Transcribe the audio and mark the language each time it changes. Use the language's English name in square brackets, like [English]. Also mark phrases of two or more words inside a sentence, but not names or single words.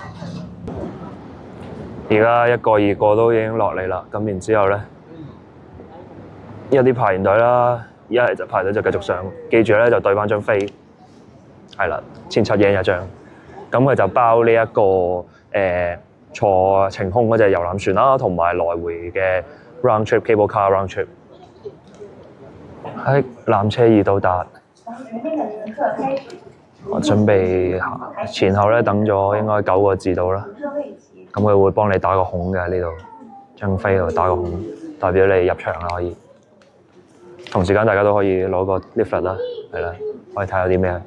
[Cantonese] 而家一個二個都已經落嚟啦，咁然之後咧，有啲排完隊啦，一係就排隊就繼續上，記住咧就對翻張飛，係啦，1,700一張，咁佢就包呢一個坐晴空嗰隻遊覽船啦，同埋來回嘅 [English] round trip cable car round trip。 [Cantonese] 喺纜車已到達，我準備前後咧等咗應該9個字到啦。咁佢會幫你打個孔嘅呢度，張飛度打個孔，代表你入場啦可以。同時間大家都可以攞個 leaflet 啦，係啦，可以睇下啲咩。